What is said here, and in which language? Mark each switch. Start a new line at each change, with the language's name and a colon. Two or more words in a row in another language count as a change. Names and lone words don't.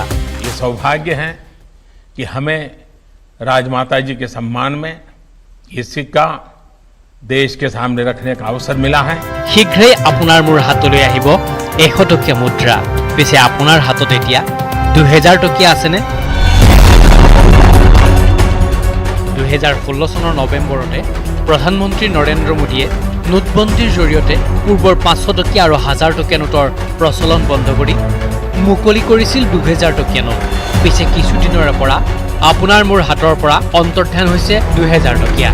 Hindi: ये सौभाग्य है कि हमें राजमाता जी के सम्मान में ये सिक्का देश के सामने रखने का अवसर मिला है।
Assamese: শীঘ্ৰ আপোনাৰ মোৰ হাতলৈ আহিব 100 টকীয়া মুদ্ৰা। পিছে আপোনাৰ হাতত এতিয়া 2000 টকীয়া আছেনে? 2016 চনৰ নৱেম্বৰতে প্ৰধানমন্ত্ৰী নৰেন্দ্ৰ মোদীয়ে নোটবন্দীৰ জৰিয়তে পূৰ্বৰ 500 টকীয়া আৰু 1000 টকীয়া নোটৰ প্ৰচলন বন্ধ কৰি মুকলি কৰিছিল 2000 টকীয়া নোট। পিছে কিছুদিনৰ পৰা আপোনাৰ মোৰ হাতৰ পৰা অন্তৰ্ধান হৈছে 2000 টকীয়া।